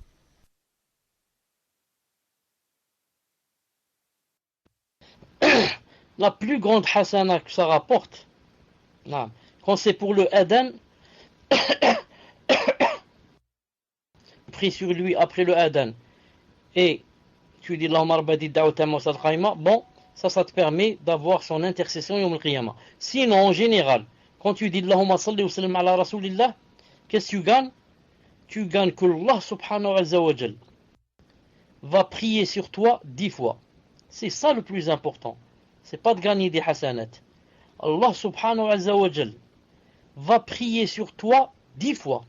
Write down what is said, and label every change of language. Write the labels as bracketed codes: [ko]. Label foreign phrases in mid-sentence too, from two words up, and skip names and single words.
[fr] La plus grande hasana que ça rapporte, quand c'est pour le adhan, pries sur lui après le adhan et tu dis [ar] اللهم ربدي دعوة موصل قائمة, [fr] bon, ça te permet d'avoir son intercession [ar] يوم القيامة. [fr] Sinon, en général, quand tu dis [ar] اللهم صل وسلم على رسول الله, [fr] qu'est-ce que tu gagnes? Tu gagnes que [ar] الله سبحانه وتعالى [fr] va prier sur toi 10 fois. C'est ça le plus important. C'est pas de gagner des hasanat. [ar] الله سبحانه وتعالى [fr] va prier sur toi 10 fois.